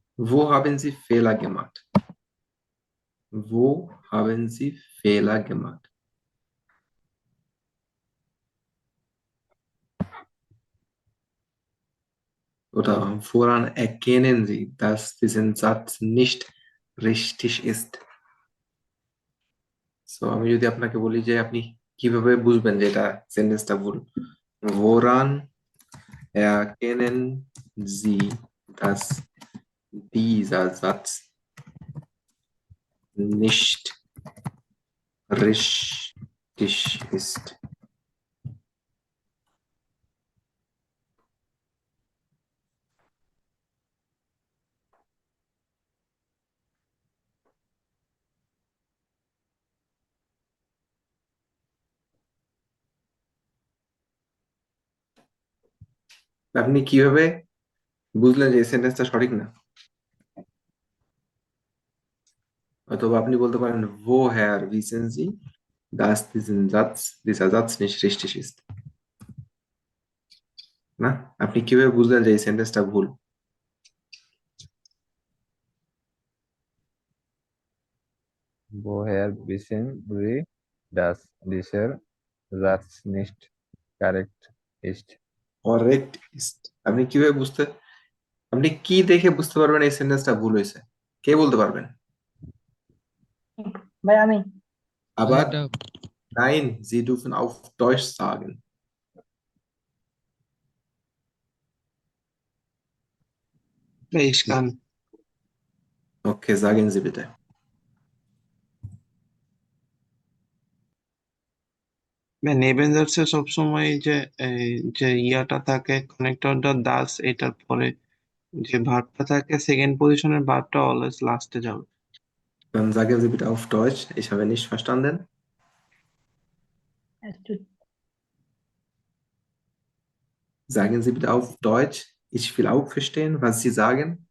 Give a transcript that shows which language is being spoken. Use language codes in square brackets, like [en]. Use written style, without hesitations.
[de] Wo haben Sie Fehler gemacht? Wo haben Sie Fehler gemacht? Oder woran erkennen Sie, dass dieser Satz nicht richtig ist? [bn] So, আমি যদি আপনাকে বলি যে আপনি কিভাবে বুঝবেন যে এটা সেন্টেন্সটা ভুল? [de] Woran erkennen Sie, dass dieser Satz nicht richtig ist? [bn] আপনি কিভাবে বুঝলেন যে এই সেন্টেন্সটা সঠিক না? অথবা আপনি বলতে পারেন [de] woher wissen Sie, dass dieser Satz nicht richtig ist? [bn] না, আপনি কিভাবে বুঝলেন যে এই সেন্টেন্সটা ভুল? [de] woher wissen Sie dass dieser Satz nicht korrekt ist Correct ist। [bn] আপনি কিভাবে আপনি কি দেখে বুঝতে পারবেন এই সেন্টেন্সটা ভুল হয়েছে? কে বলতে পারবেন? ভাই আমি আবার এটা [de] nein, Sie dürfen auf Deutsch sagen। Ich kann Okay, sagen Sie bitte। [bn] নেবেনজার্সে সবসময় যে ইয়াটা থাকে কানেক্টরটা দাস এটার পরে যে ভার্বটা থাকে সেকেন্ড পজিশনের ভার্বটা অলওয়েজ লাস্টে যাবে [de] Dann sagen Sie bitte auf Deutsch, ich habe nicht verstanden। Sagen Sie bitte auf Deutsch, ich will auch verstehen, was Sie sagen।